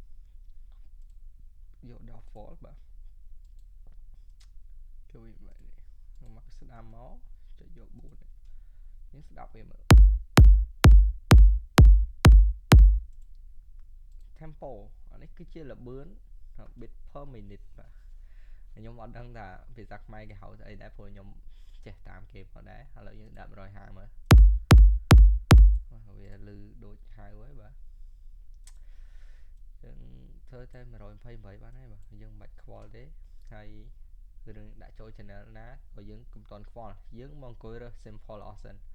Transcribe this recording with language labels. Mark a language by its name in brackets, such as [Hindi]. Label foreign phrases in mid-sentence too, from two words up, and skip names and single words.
[Khmer] យក default បាទគឺវាបែបនេះខ្ញុំមកស្ដាប់មកចុចយក4យើងស្ដាប់វាមើល tempo អានេះគឺជាល្បឿន [English] bit per minute [Khmer] បាទខ្ញុំអត់ដឹងថាភាសាខ្មែរគេហៅស្អីដែរព្រោះខ្ញុំចេះតាមគេផងដែរឥឡូវយើងដាក់150មើល វាលឺដូចហៅហើយបាទយើងធ្វើតែ128បានហើយបាទយើងមិនបាច់ខ្វល់ទេហើយរឿងដាក់ចូល channel ណាក៏យើងកុំតន់ខ្វល់យើងមកអង្គុយរើស sample អស់សិន